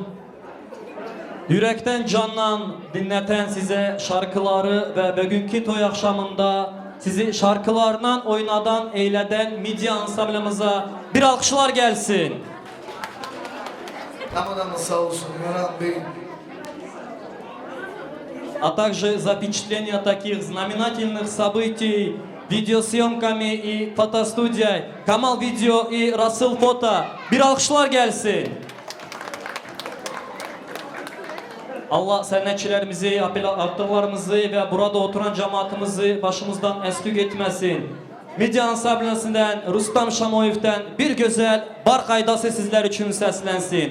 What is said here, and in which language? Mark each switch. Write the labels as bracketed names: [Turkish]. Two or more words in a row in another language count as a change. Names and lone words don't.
[Turkish] Yürekten candan dinleten size şarkıları ve bugünkü toy akşamında sizi şarkılarından oynadan, eyleden midye ansamblımıza bir alkışlar gelsin. Hamıdan sağ olsun Murat Bey. [Russian] А также запечатление таких знаменательных событий видеосъемками и фотостудией Камал Видео и Расыл Фото. [Turkish] Bir alkışlar gelsin. Allah sernetçilerimizi, aktarlarımızı ve burada oturan cemaatimizi başımızdan eksik etmesin. Midye Ansamblesinden Rustam Şamoyev'den bir güzel bar kaydası sizler için seslensin.